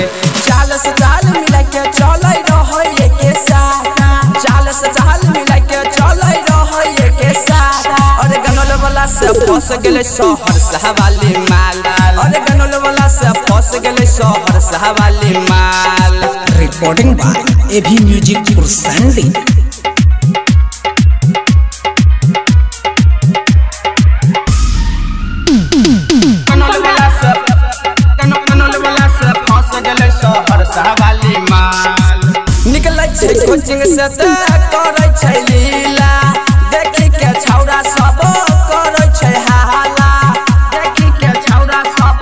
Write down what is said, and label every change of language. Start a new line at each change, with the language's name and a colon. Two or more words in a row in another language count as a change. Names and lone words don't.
Maithili: चाल से चाल मिला के चलै रहै एके साथ, चाल से चाल मिला के चलै रहै एके साथ। अरे गनौल वाला से फंस गेलै शहर सहवाली माल। अरे गनौल वाला से फंस गेलै शहर सहवाली माल।
English: Recording by AV Music for Sunday।
Maithili: निकलै छै कोचिंग से त करै छै लीला, देखि के छौरा सब करै छै हाला, देखि के छौरा सब।